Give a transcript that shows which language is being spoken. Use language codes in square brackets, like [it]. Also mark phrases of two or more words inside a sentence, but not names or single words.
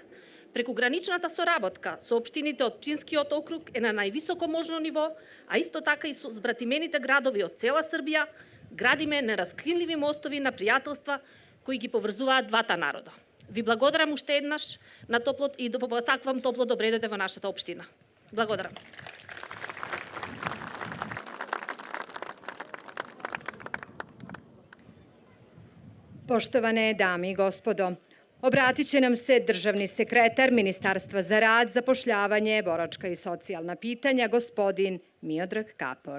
[mk] Прекуграничната соработка со општините од Пчинскиот округ е на највисоко можно ниво, а исто така и со збратимените градови од цела Србија градиме нераскинливи мостови на пријателства кои ги поврзуваат двата народа. Ви благодарам уште еднаш на топлот и да посакувам топло добре дојде во нашата општина. Благодарам. [sr] Poštovane dame i gospodo, obratit će nam se državni sekretar Ministarstva za rad, zapošljavanje, boračka i socijalna pitanja, gospodin Miodrag Kapor.